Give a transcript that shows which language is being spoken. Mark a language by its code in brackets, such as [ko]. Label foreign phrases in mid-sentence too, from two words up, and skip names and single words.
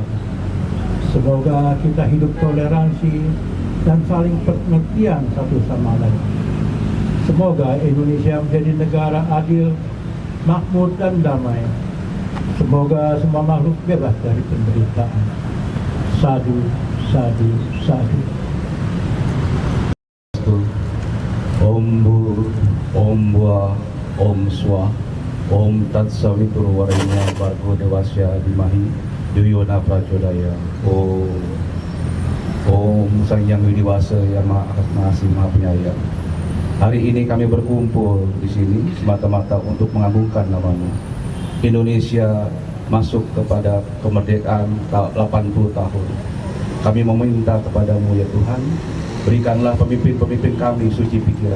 [id] Semoga kita hidup toleransi dan saling pengertian satu sama lain. Semoga Indonesia menjadi negara adil, makmur dan damai. Semoga semua makhluk bebas dari penderitaan. [pi] Sadhu, sadhu, sadhu. [sa] Om Bur, Om Bua, Om Swa, Om Tat Sawitur Warenya Bargo Dewasya Dimahi Duyona Prachodaya. [id] Om Sang Yang Widiwasa yang Maha Ngasih Maha Penyayang. Hari ini kami berkumpul di sini semata-mata untuk mengagungkan nama-Mu. Indonesia masuk kepada kemerdekaan 80 tahun. Kami meminta kepada-Mu ya Tuhan, berikanlah pemimpin-pemimpin kami suci pikiran.